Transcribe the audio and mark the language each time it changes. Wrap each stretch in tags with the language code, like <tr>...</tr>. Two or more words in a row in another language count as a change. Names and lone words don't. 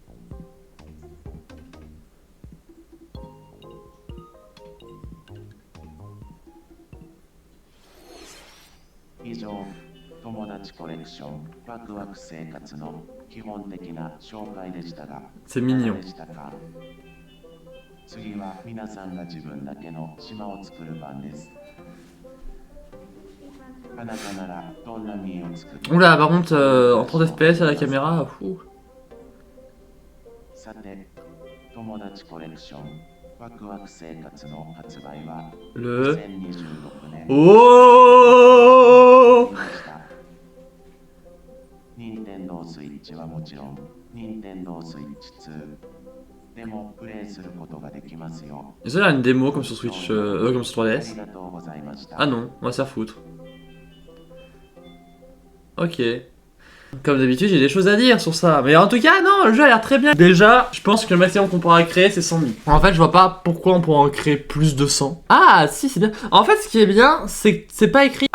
<ja>「以上、友達コレクションワクワク生活の基本的な紹介でしたが、</ja> <fr>C'est</fr> <ja>いか</ja> <fr>mignon.</fr> <ja>がでしたか？次は皆さんが自分だけの島を作る番です。あなたならどんな家を作る？</ja> <fr>Oula, par contre, en 30 FPS à la caméra, fou.</fr> <ja>さて、友達コレクションワクワク生活の発売は</ja> <fr>Le...</fr> <ja>2026年 Oh ました任天堂スイッチはもちろん、任天堂スイッチ2でもプレイすることができますよ。</ja> <fr>Est-ce qu'il y a une démo comme sur Switch, comme sur</fr> <ja>あ</ja> <fr>3DS?</fr> <ja>りがとうございました。</ja> <fr>Ah non, on va se faire foutre. Ok. Comme d'habitude, j'ai des choses à dire sur ça. Mais en tout cas, non, le jeu a l'air très bien. Déjà, je pense que le maximum qu'on pourra créer, c'est 100 000. En fait, je vois pas pourquoi on pourra en créer plus de 100. Ah, si, c'est bien. En fait, ce qui est bien, c'est que c'est pas écrit.</fr>